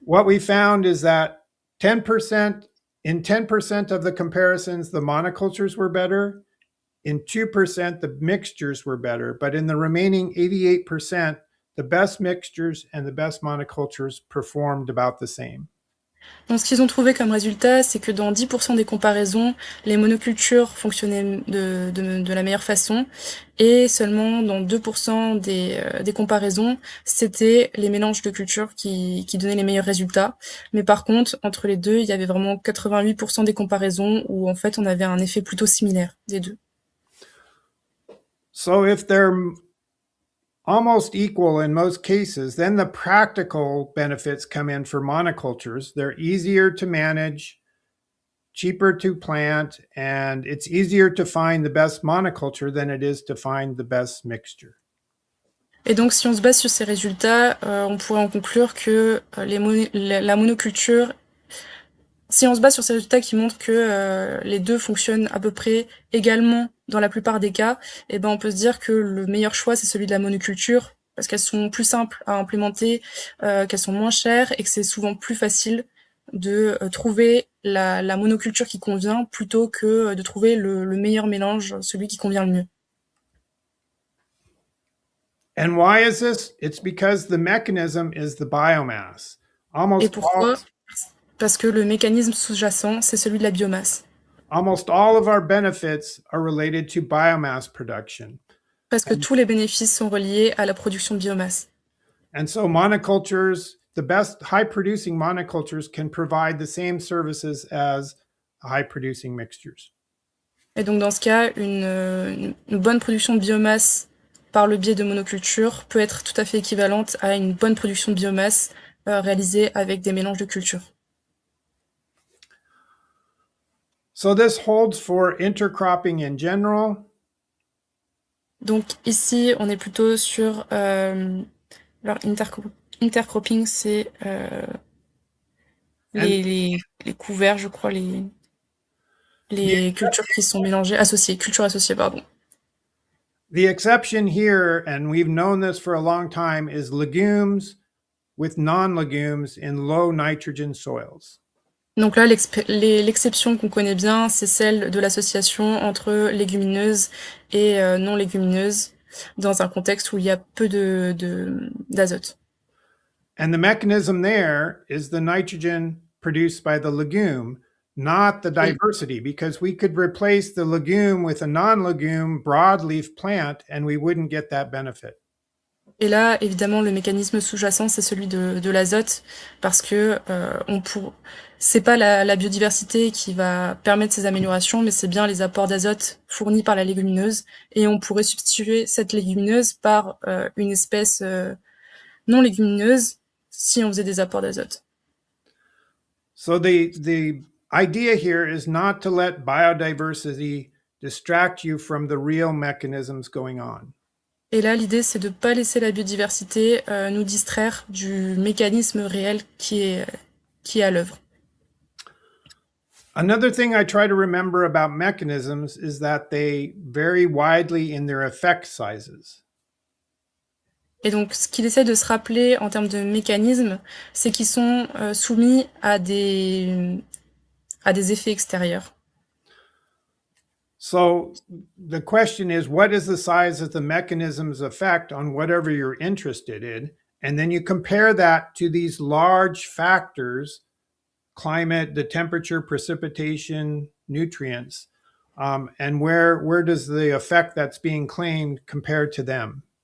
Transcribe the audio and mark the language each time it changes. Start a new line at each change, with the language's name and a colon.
English: what we found is that 10% in 10% of the comparisons, the monocultures were better. In 2%, the mixtures were better. But in the remaining 88%, the best mixtures and the best monocultures performed about the same.
French: Donc, ce qu'ils ont trouvé comme résultat, c'est que dans 10% des comparaisons, les monocultures fonctionnaient de la meilleure façon, et seulement dans 2% des comparaisons, c'était les mélanges de cultures qui donnaient les meilleurs résultats. Mais par contre, entre les deux, il y avait vraiment 88% des comparaisons où en fait on avait un effet plutôt similaire des deux.
English: So if they're almost equal in most cases, then the practical benefits come in for monocultures. They're easier to manage, cheaper to plant, and it's easier to find the best monoculture than it is to find the best mixture.
French: Et donc, si on se base sur ces résultats, on pourrait en conclure que la monoculture, si on se base sur ces résultats qui montrent que les deux fonctionnent à peu près également dans la plupart des cas, et ben on peut se dire que le meilleur choix c'est celui de la monoculture parce qu'elles sont plus simples à implémenter, qu'elles sont moins chères et que c'est souvent plus facile de trouver la monoculture qui convient plutôt que de trouver le meilleur mélange, celui qui convient le mieux.
English: And why is this? It's because the mechanism is the biomass.
French: Et
English: Almost all,
French: pourquoi? Parce que le mécanisme sous-jacent, c'est celui de la biomasse.
English: almost all of our benefits are related to biomass production.
French: Parce que tous les bénéfices sont reliés à la production de biomasse.
English: And so monocultures, the best high producing monocultures can provide the same services as high producing mixtures.
French: Et donc dans ce cas, une bonne production de biomasse par le biais de monoculture peut être tout à fait équivalente à une bonne production de biomasse réalisée avec des mélanges de cultures.
English: So this holds for intercropping in general.
French: Donc ici, on est plutôt sur alors intercropping, c'est les couverts, je crois, les cultures qui sont mélangées, associées, cultures associées, pardon.
English: The exception here, and we've known this for a long time, is legumes with non-legumes in low nitrogen soils.
French: Donc là, l'exception qu'on connaît bien, c'est celle de l'association entre légumineuses et non légumineuses dans un contexte où il y a peu d'azote.
English: And the mechanism there is the nitrogen produced by the legume, not the
French: Et,
English: diversity, because we could replace the legume with a non-legume broadleaf plant and we wouldn't get that benefit.
French: et là, évidemment, le mécanisme sous-jacent, c'est celui de l'azote, parce que c'est pas la biodiversité qui va permettre ces améliorations, mais c'est bien les apports d'azote fournis par la légumineuse, et on pourrait substituer cette légumineuse par une espèce non légumineuse si on faisait des apports d'azote.
English: So the idea here is not to let biodiversity distract you from the real mechanisms going on.
French: Et là, l'idée, c'est de ne pas laisser la biodiversité nous distraire du mécanisme réel qui est à l'œuvre.
English: Another thing I try to remember about mechanisms is that they vary widely in their effect sizes.
French: Et donc, ce qu'il essaie de se rappeler en termes de mécanismes, c'est qu'ils sont soumis à des effets extérieurs.
English: So the question is, what is the size of the mechanism's effect on whatever you're interested in? And then you compare that to these large factors, climate, the temperature, precipitation, nutrients, and where does the effect that's being claimed compare to them?